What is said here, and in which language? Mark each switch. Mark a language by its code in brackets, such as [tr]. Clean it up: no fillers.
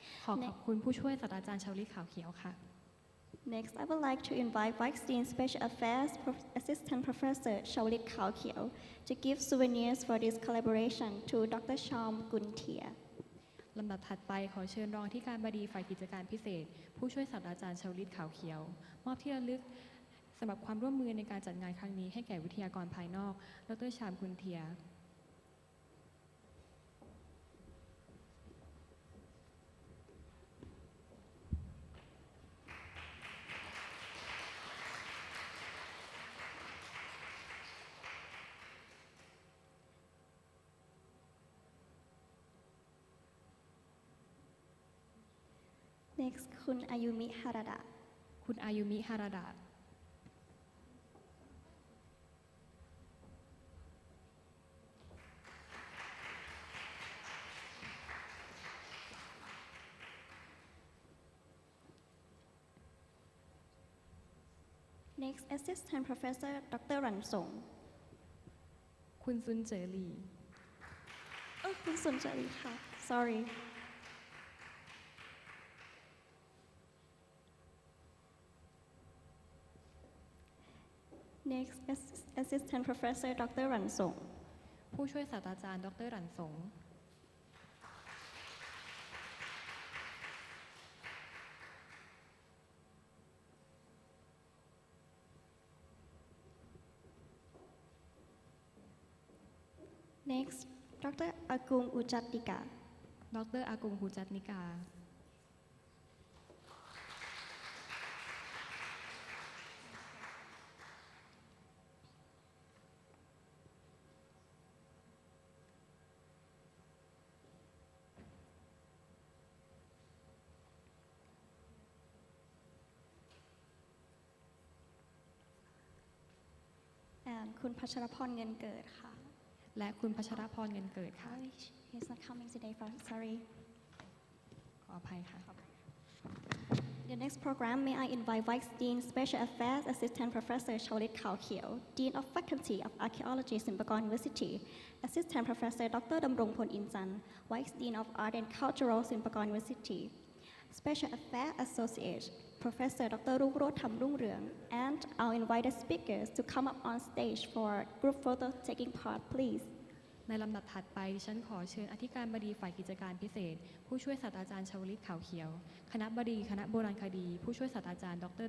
[th] ขอบคุณผู้ช่วยศาสตราจารย์ชาวลิตขาวเขียวค่ะ [en] Next, I would like to invite Vice Dean Special Affairs Assistant Professor Chawalit Khaokhiew to give souvenirs for this collaboration to Dr. Sham Guntia. [th] ลำดับถัดไปขอเชิญรองอธิการบดีฝ่ายกิจการพิเศษผู้ช่วยศาสตราจารย์ชาวลิตขาวเขียวมอบที่ระลึกสำหรับความร่วมมือในการจัดงานครั้งนี้ให้แก่วิทยากรภายนอกดร. ชามกุนเทีย [en] Next, คุณอายุมิฮาราดะ [th] คุณอายุมิฮาราดะ [en] Next, Assistant Professor Dr. Ran Song. [th] คุณซุนเจอหลี คุณสุนจรีค่ะ [en] Sorry. Next, Assistant Professor Dr. Ran Song. [th] ผู้ช่วยศาสตราจารย์ดร.รันสง [en] Next, Dr. Agung Ujattika. [th] ดร. อากุงหูจัตนิกา [en] and [th] คุณพัชรพรเงินเกิดค่ะ และคุณพัชรพรเงินเกิดค่ะ [en] He's not coming today, sorry. [th] ขออภัยค่ะ [en] The next program, may I invite Vice Dean Special Affairs Assistant Professor Chawalit Khaokhiew, Dean of Faculty of Archaeology, Silpakorn University, Assistant Professor Dr. Damrongpon Inchan, Vice Dean of Art and Cultural, Silpakorn University, Special Affairs Associate Professor Dr. Rungroj Thamrungreang, and our invited speakers to come up on stage for group photo taking part, please. [th] ในลำดับถัดไปดิฉันขอเชิญอธิการบดีฝ่ายกิจการพิเศษผู้ช่วยศาสตราจารย์ชวลิตขาวเขียวคณะบดีคณะโบราณคดีผู้ช่วยศาสตราจารย์ดร.